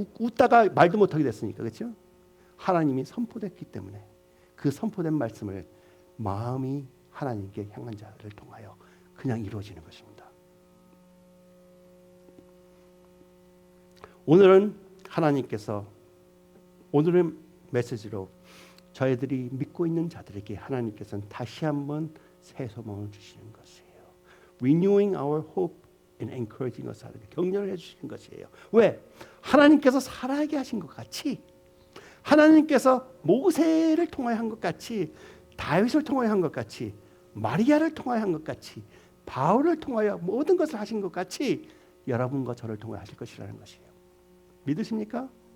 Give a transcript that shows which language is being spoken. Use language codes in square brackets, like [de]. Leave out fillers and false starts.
[ko] 웃다가 말도 못하게 됐으니까. 그렇죠? 하나님이 선포됐기 때문에 그 선포된 말씀을 마음이 하나님께 향한 자를 통하여 그냥 이루어지는 것입니다. 오늘은 하나님께서 오늘의 메시지로 저희들이 믿고 있는 자들에게 하나님께서는 다시 한번 새 소망을 주시는 것이에요. [en] Renewing our hope and encouraging us. [ko] 격려를 해주시는 것이에요. 왜? 하나님께서 살아가게 하신 것 같이, 하나님께서 모세를 통하여 한 것 같이, 다윗을 통하여 한 것 같이, 마리아를 통하여 한 것 같이, 바울을 통하여 모든 것을 하신 것 같이 여러분과 저를 통하여 하실 것이라는 것이에요. 믿으십니까?